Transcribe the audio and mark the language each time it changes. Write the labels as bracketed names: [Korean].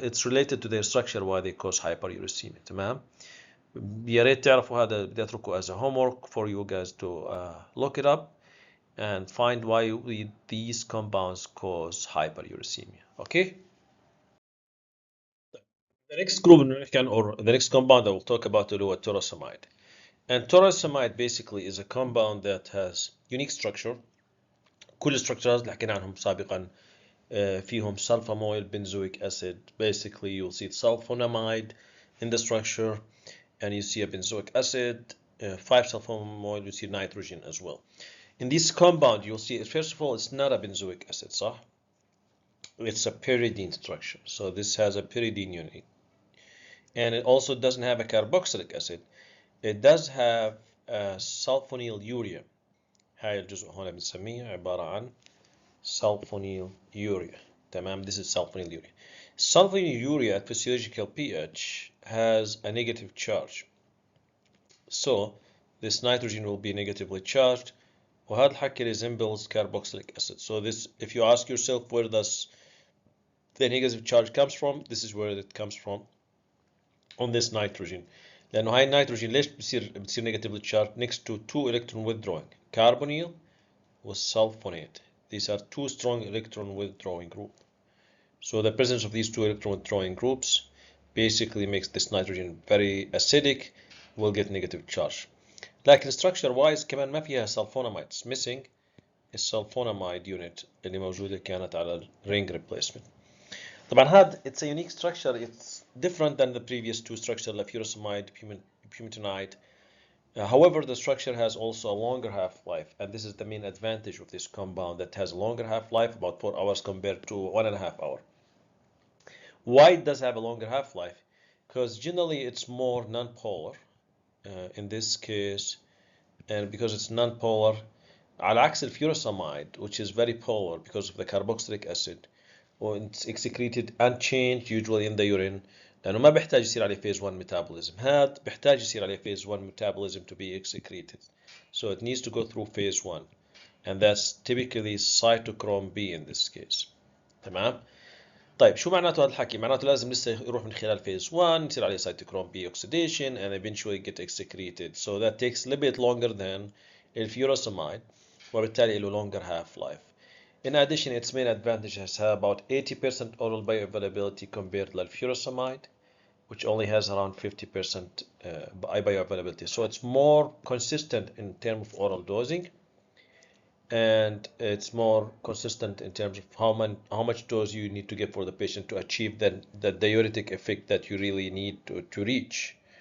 [English] It's related to their structure why they cause hyperuricemia. [Arabic] تمام؟ يا ريت تعرفوا هذا, بدي أتركه [English] as a homework for you guys to look it up and find why these compounds cause hyperuricemia. Okay? The next group or the next compound I will talk about is torosomide. And torosomide basically is a compound that has unique structure. [Arabic] كل الstructures اللي حكينا عنهم سابقا فيهم sulfamoyl benzoic acid. [English] Basically you'll see sulfonamide in the structure, and you see a benzoic acid, 5-sulfomoyl, you see nitrogen as well. In this compound you'll see, first of all, it's not a benzoic acid, صح? It's a pyridine structure, so this has a pyridine unit. And it also doesn't have a carboxylic acid. It does have sulfonylurea. [Arabic] هاي الجزء هنا بنسميه عبارة عن sulfonylurea. [English] تمام, this is sulfonylurea. Sulfonylurea at physiological pH has a negative charge. So this nitrogen will be negatively charged. [Arabic] وهذا الحكي [English] resembles carboxylic acid. So this, if you ask yourself where does the negative charge comes from, this is where it comes from, on this nitrogen. [Arabic] لأنه هاي النيتروجين ليش بتصير [English] negatively charged next to two electron withdrawing, [Arabic] carbonyl وsulfonate. [English] These are two strong electron withdrawing groups. So the presence of these two electron withdrawing groups basically makes this nitrogen very acidic, will get negative charge. [Arabic] لكن [English] structure wise [Arabic] كمان ما فيها sulfonamides. [English] Missing الsulfonamide unit [Arabic] اللي موجودة كانت على [English] ring replacement. [Arabic] طبعا هذا [English] it's a unique structure. It's different than the previous two structures, like furosemide, bumetanide. However, the structure has also a longer half-life, and this is the main advantage of this compound, that has a longer half-life, about 4 hours compared to 1.5 hours. Why it does have a longer half-life? Because generally it's more non-polar in this case, and because it's non-polar, [Arabic] على عكس الfurosemide, [English] which is very polar because of the carboxylic acid, or it's excreted unchanged usually in the urine, [Arabic] لأنه ما بيحتاج يصير عليه [English] phase 1 metabolism. [Arabic] هذا بيحتاج يصير عليه [English] phase 1 metabolism to be excreted. So it needs to go through phase 1, and that's typically cytochrome B in this case. [Arabic] تمام؟ طيب شو معناته هذا الحكي؟ معناته لازم لسه يروح من خلال phase 1 يصير عليه [English] cytochrome B oxidation and eventually get excreted. So that takes a little bit longer than الfurosemide, [Arabic] وبالتالي له [English] longer half-life. In addition, its main advantage has about 80% oral bioavailability compared to furosemide, which only has around 50% bioavailability. So it's more consistent in terms of oral dosing, and it's more consistent in terms of how much dose you need to give for the patient to achieve the diuretic effect that you really need to reach.